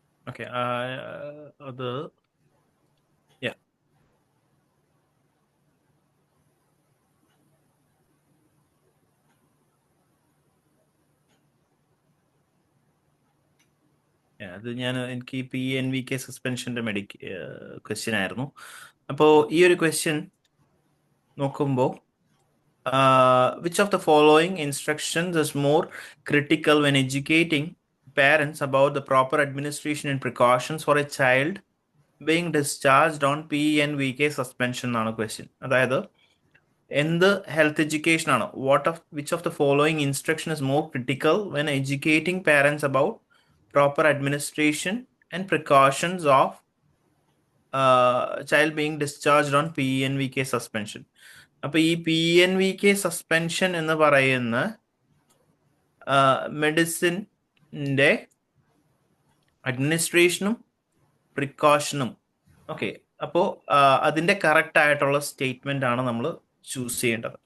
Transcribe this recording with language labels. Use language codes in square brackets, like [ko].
[ml] Okay, അത് അത് എനിക്ക് ഈ PNVK സസ്പെൻഷന്റെ ക്വസ്റ്റ്യൻ ആയിരുന്നു. അപ്പോൾ ഈ ഒരു ക്വസ്റ്റ്യൻ നോക്കുമ്പോൾ [en] which of the following instructions is more critical when educating parents about the proper administration and precautions for a child being discharged on PNVK suspension [ml] എന്നാണ് ക്വസ്റ്റ്യൻ. അതായത് എന്ത് ഹെൽത്ത് എഡ്യൂക്കേഷൻ ആണ്, [en] Which of the following instruction is more critical when educating parents about proper administration and precautions of child being discharged on PNVK suspension. [ml] അപ്പോൾ ഈ PNVK suspension എന്ന് പറയുന്ന മെഡിസിൻ്റെ അഡ്മിനിസ്ട്രേഷനും പ്രിക്കോഷനും, okay, അപ്പോൾ അതിൻ്റെ കറക്റ്റ് ആയിട്ടുള്ള സ്റ്റേറ്റ്മെൻ്റ് ആണ് നമ്മൾ ചൂസ് ചെയ്യേണ്ടത്.